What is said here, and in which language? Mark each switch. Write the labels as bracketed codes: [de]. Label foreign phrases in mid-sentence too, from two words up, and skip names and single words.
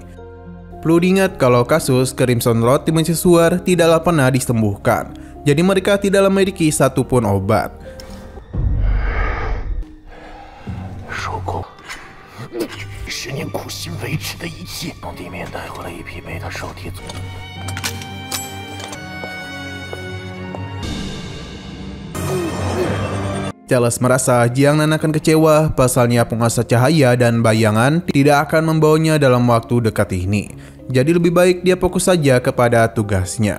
[id] Perlu diingat kalau kasus Crimson Lord di mercusuar tidaklah pernah disembuhkan. Jadi mereka tidaklah memiliki satupun obat. [zh] 10 年苦心维持的一切，从地面带回了一批贝塔受体组。 [id] Charles merasa Jiangnan akan kecewa, pasalnya penguasa cahaya dan bayangan tidak akan membawanya dalam waktu dekat ini. Jadi lebih baik dia fokus saja kepada tugasnya.